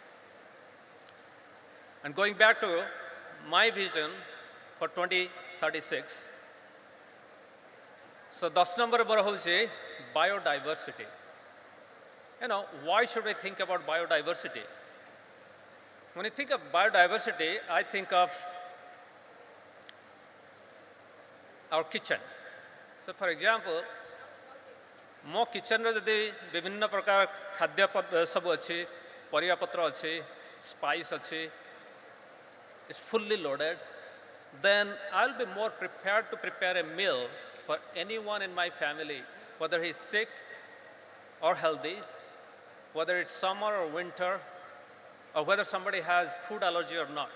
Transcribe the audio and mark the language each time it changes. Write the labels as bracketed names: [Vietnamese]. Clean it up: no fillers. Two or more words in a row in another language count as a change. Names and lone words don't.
[English] And going back to my vision for 2036, so 10 number is biodiversity. Why should we think about biodiversity? When you think of biodiversity, I think of our kitchen. So for example, [Odia] ମୋ କିଚେନ୍ରେ ଯଦି ବିଭିନ୍ନ ପ୍ରକାର ଖାଦ୍ୟ ସବୁ ଅଛି, ପରିବାପତ୍ର ଅଛି, ସ୍ପାଇସ୍ ଅଛି, [English] is fully loaded, then I'll be more prepared to prepare a meal for anyone in my family, whether he's sick or healthy, whether it's summer or winter, or whether somebody has food allergy or not.